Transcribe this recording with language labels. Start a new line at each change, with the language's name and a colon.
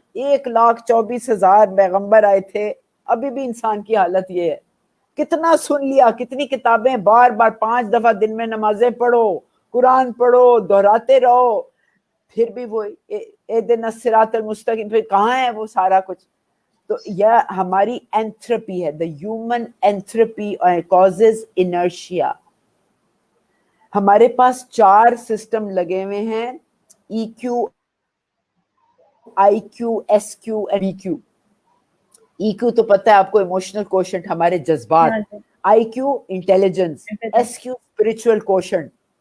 Urdu: 1,24,000 پیغمبر آئے تھے, ابھی بھی انسان کی حالت یہ ہے, کتنا سن لیا, کتنی کتابیں, بار بار 5 دفعہ دن میں نمازیں پڑھو, قرآن پڑھو, دہراتے رہو, پھر بھی وہ
Arabic: اہدنا الصراط المستقیم,
Urdu: پھر کہاں ہے وہ سارا کچھ. تو یہ ہماری اینتھروپی ہے.
English: The human entropy causes inertia.
Urdu: ہمارے پاس 4 سسٹم لگے ہوئے ہیں, ای کیو, آئی کیو, ایس کیو اینڈ بی کیو. ای کیو تو پتہ ہے آپ کو, ایموشنل کوشنٹ, ہمارے جذبات. ہاں جی. آئی کیو intelligence, S Q spiritual quotient.